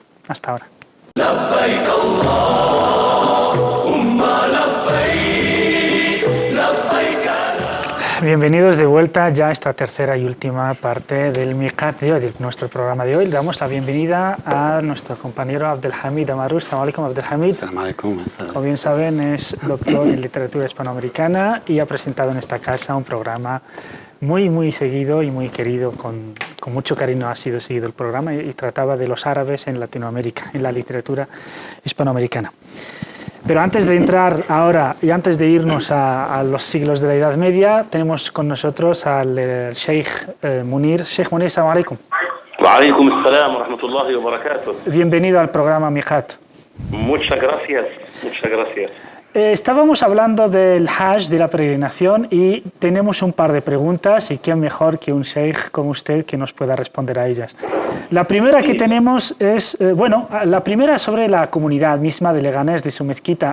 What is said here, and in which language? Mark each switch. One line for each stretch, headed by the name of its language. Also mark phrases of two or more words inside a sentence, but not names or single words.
Spanish: Hasta ahora. Bienvenidos de vuelta ya a esta tercera y última parte del Miqat de hoy, de nuestro programa de hoy. Le damos la bienvenida a nuestro compañero Abdelhamid Amarouche.
Arabic: السلام عليكم, Abdelhamid. السلام عليكم.
Spanish: Como bien saben, es doctor en literatura hispanoamericana y ha presentado en esta casa un programa muy seguido y muy querido, con mucho cariño ha sido seguido el programa, y trataba de los árabes en Latinoamérica, en la literatura hispanoamericana. Pero antes de entrar ahora y antes de irnos a los siglos de la Edad Media, tenemos con nosotros al Sheikh Munir.
Arabic: Sheikh Munir, السلام عليكم. وعليكم السلام ورحمة الله وبركاته.
Spanish: Bienvenido al programa Miqat. Muchas gracias, muchas gracias. Estábamos hablando del Hajj, de la peregrinación, y tenemos un par de preguntas, y quién mejor que un sheikh como usted que nos pueda responder a ellas. La primera que tenemos es, la primera es sobre la comunidad misma de Leganés, de su mezquita.